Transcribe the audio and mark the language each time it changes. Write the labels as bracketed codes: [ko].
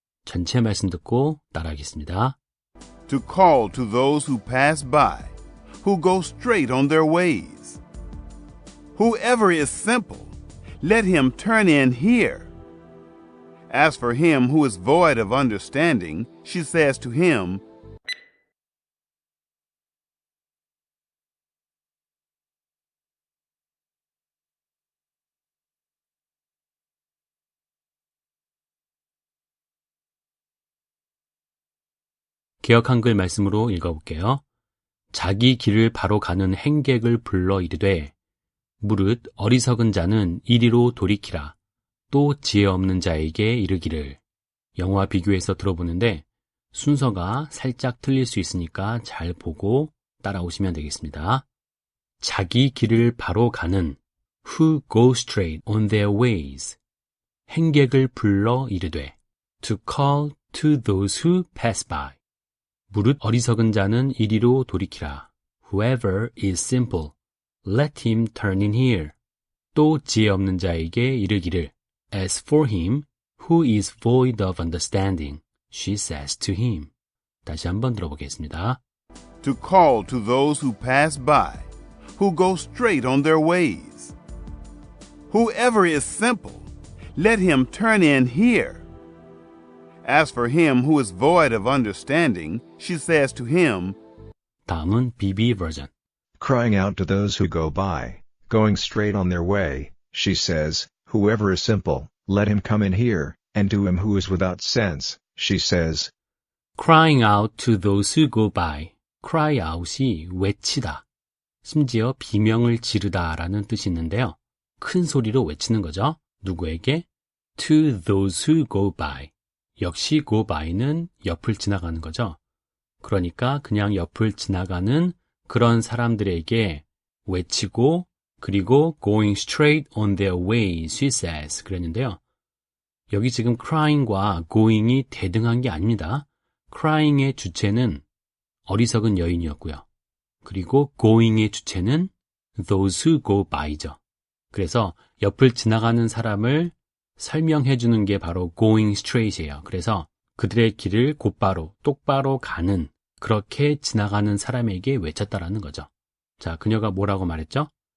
[ko] 전체 말씀 듣고 따라하겠습니다. [en] To call to those who pass by, who go straight on their ways. Whoever is simple, let him turn in here. As for him who is void of understanding, she says to him, [ko] 개역 한글 말씀으로 읽어볼게요. 자기 길을 바로 가는 행객을 불러 이르되 무릇 어리석은 자는 이리로 돌이키라. 또 지혜 없는 자에게 이르기를. 영어와 비교해서 들어보는데 순서가 살짝 틀릴 수 있으니까 잘 보고 따라오시면 되겠습니다. 자기 길을 바로 가는 [en] who go straight on their ways. [ko] 행객을 불러 이르되 [en] to call to those who pass by. [ko] 무릇 어리석은 자는 이리로 돌이키라. [en] Whoever is simple, let him turn in here. [ko] 또 지혜 없는 자에게 이르기를. [en] As for him who is void of understanding, she says to him. [ko] 다시 한번 들어보겠습니다. [en] To call to those who pass by, who go straight on their ways. Whoever is simple, let him turn in here. As for him who is void of understanding, she says to him. [ko] 다음은 BB 버전. [en] Crying out to those who go by, going straight on their way, she says, whoever is simple, let him come in here, and to him who is without sense, she says. Crying out to those who go by. [ko] Cry out이 외치다. 심지어 비명을 지르다 라는 뜻이 있는데요. 큰 소리로 외치는 거죠. 누구에게? [en] To those who go by. [ko] 역시 go by는 옆을 지나가는 거죠. 그러니까 그냥 옆을 지나가는 그런 사람들에게 외치고 그리고 [en] going straight on their way, she says [ko] 그랬는데요. 여기 지금 crying과 going이 대등한 게 아닙니다. crying의 주체는 어리석은 여인이었고요. 그리고 going의 주체는 those who go by죠. 그래서 옆을 지나가는 사람을 설명해 주는 게 바로 going straight이에요. 그래서 그들의 길을 곧바로 똑바로 가는 그렇게 지나가는 사람에게 외쳤다라는 거죠. 자, 그녀가 뭐라고 말했죠?